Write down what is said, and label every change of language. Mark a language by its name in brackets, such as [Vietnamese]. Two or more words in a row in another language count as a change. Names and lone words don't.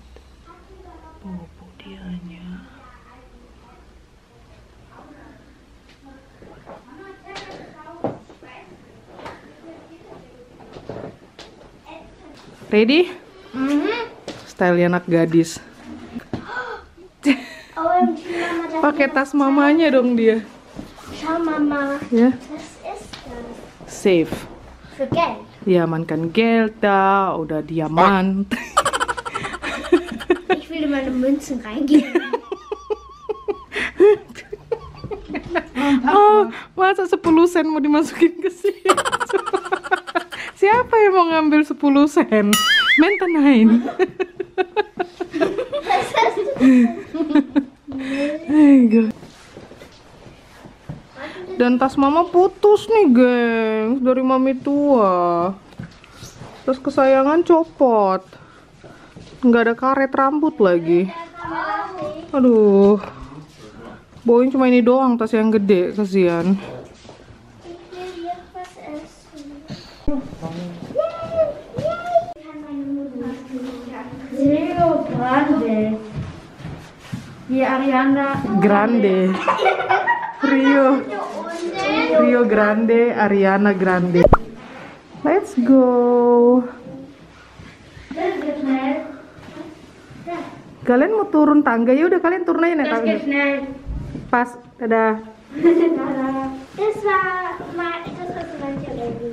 [Indonesian] Bobo dianya. Ready? Style anak gadis. Pakai tas mamanya dong dia. [German] Schau Mama, [Indonesian] Ya. [German] was ist das? Safe. Für Geld. [Indonesian] Diamankan Geld da, udah diaman. [German] Ich will in meine Münzen reingeben. [Indonesian] Oh, masa 10 sen mau dimasukin ke situ? Siapa yang mau ngambil 10 sen? Maintenain. Dan tas mama putus nih, geng, dari mami tua. Tas kesayangan copot. Nggak ada karet rambut lagi. Aduh. Bawain cuma ini doang, tas yang gede, kasihan. [German] Ich will jetzt was essen. Rio Grande. Die Ariana Grande. Rio Grande, Ariana Grande. [English] Let's go. [Indonesian] Kalian mau turun tangga? Ya udah, kalian turun aja naik tangga. Pas, dadah. [German] Das war mein Baby.